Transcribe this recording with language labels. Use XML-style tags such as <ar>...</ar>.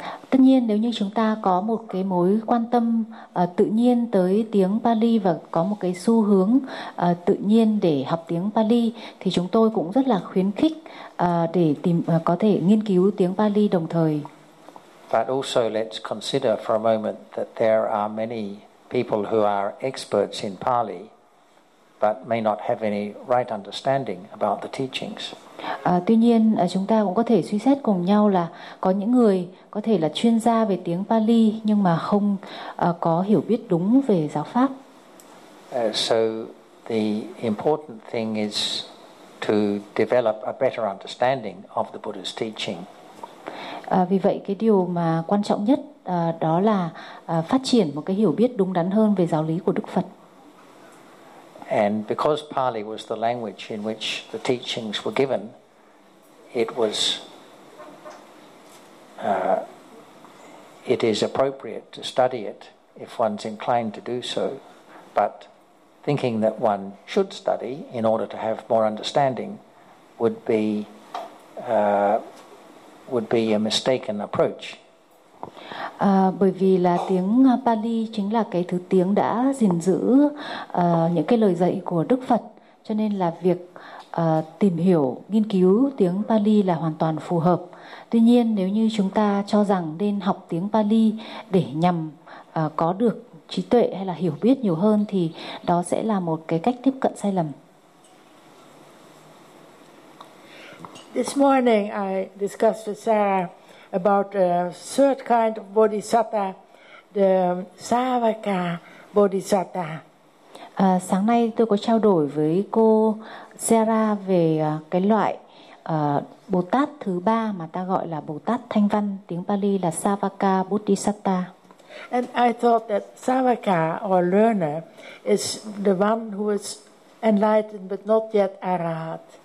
<vi>Tất nhiên nếu như chúng ta có một cái mối quan tâm tự nhiên tới tiếng Pali và có một cái xu hướng tự nhiên để học tiếng Pali thì chúng tôi cũng rất là khuyến khích để tìm có thể nghiên cứu tiếng Pali đồng thời.</vi> <en>But also let's consider for a moment that there are many people who are experts in Pali but may not have any right understanding about the teachings.</en> <vi>Tuy nhiên chúng ta cũng có thể suy xét cùng nhau là có những người có thể là chuyên gia về tiếng Pali nhưng mà không có hiểu biết đúng về giáo pháp.</vi> <en>So the important thing is to develop a better understanding of the Buddha's teaching.</en> <vi>Vì vậy cái điều mà quan trọng nhất đó là phát triển một cái hiểu biết đúng đắn hơn về giáo lý của Đức Phật.</vi> <en>And because Pali was the language in which the teachings were given, it was it is appropriate to study it if one's inclined to do so. But thinking that one should study in order to have more understanding would be a mistaken approach.</en> <vi>Bởi vì là tiếng Pali chính là cái thứ tiếng đã gìn giữ những cái lời dạy của Đức Phật, cho nên là việc tìm hiểu, nghiên cứu tiếng Pali là hoàn toàn phù hợp. Tuy nhiên, nếu như chúng ta cho rằng nên học tiếng Pali để nhằm có được trí tuệ hay là hiểu biết nhiều hơn, thì đó sẽ là một cái cách tiếp cận sai lầm.</vi> <en>This morning I discussed with Sarah about a third kind of bodhisattva, the Savaka bodhisattva.</en> <vi>Sáng nay tôi có trao đổi với cô Sarah về cái loại Bồ Tát thứ ba mà ta gọi là Bồ Tát Thanh Văn, tiếng Pali là Savaka Bodhisattva.</vi> <en>And I thought that Savaka or learner is the one who is enlightened but not yet arahat.</en>